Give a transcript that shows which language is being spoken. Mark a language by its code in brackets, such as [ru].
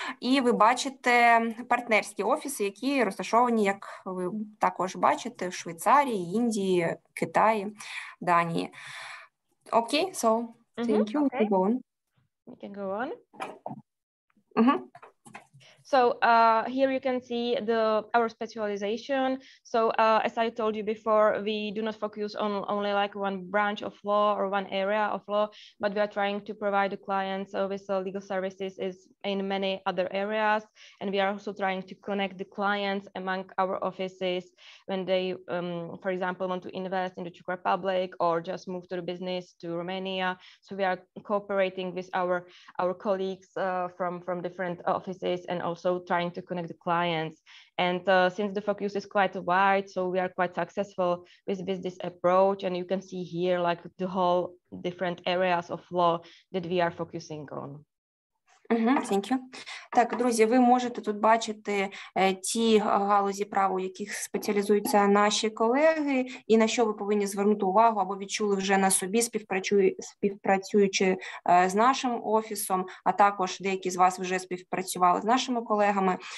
[uk] І ви бачите партнерські офіси, які розташовані, як ви також бачите, в Швейцарії, Індії, Китаї, Данії. [en] Окей, so thank you. Okay. Go on. We can go on. Mm-hmm. So here you can see our specialization. So as I told you before, we do not focus on only like one branch of law or one area of law, but we are trying to provide the clients with legal services in many other areas. And we are also trying to connect the clients among our offices when they, for example, want to invest in the Czech Republic or just move to the business to Romania. So we are cooperating with our colleagues from different offices and also also trying to connect the clients. And since the focus is quite wide, so we are quite successful with this approach. And you can see here like the whole different areas of law that we are focusing on. Thank you. [uk] Так, друзі, ви можете тут бачити ті галузі права, у яких спеціалізуються наші колеги, і на що ви повинні звернути увагу або відчули вже на собі, співпрацюючи з нашим офісом, а також деякі з вас вже співпрацювали з нашими колегами.